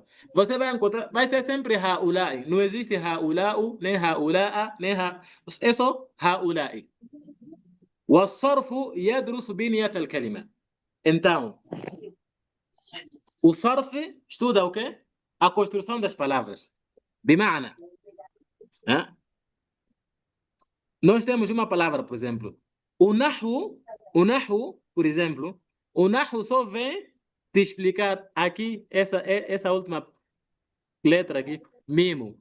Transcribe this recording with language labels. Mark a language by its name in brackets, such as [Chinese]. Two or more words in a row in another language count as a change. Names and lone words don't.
[Portuguese] Você vai encontrar, vai ser sempre haula'i. Não existe haula'u, nem haula'a, nem ha. É só haula'i. [Arabic] والصرف يدرس بنية الكلمة. [Portuguese] Então, o Sarf estuda o quê? A construção das palavras. بمعنى, nós temos uma palavra, por exemplo. O Nahwu, por exemplo, o Nahwu só vem te explicar aqui essa última, letra aqui, mimo.